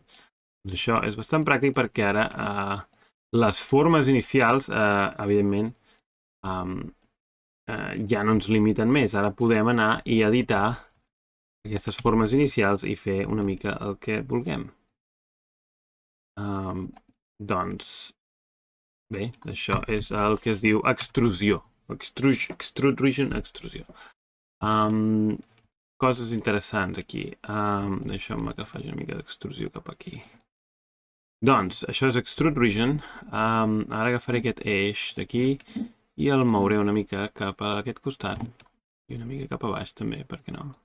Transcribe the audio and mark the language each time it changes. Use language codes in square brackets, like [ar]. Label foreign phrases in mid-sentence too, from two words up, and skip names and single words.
[ca] Doncs això és bastant pràctic perquè ara les formes inicials, evidentment, ja no ens limiten més. Ara podem anar i editar aquestes formes inicials i fer una mica el que vulguem. Doncs, bé, això és el que es diu extrusió. [en] Extrude Region, extrusió. [ca] Coses interessants aquí. Deixeu-me que faci una mica d'extrusió cap aquí. Doncs, això és [en] Extrude Region. [ca] Ara agafaré aquest eix d'aquí i el mouré una mica cap a aquest costat. I una mica cap a baix també, per què no?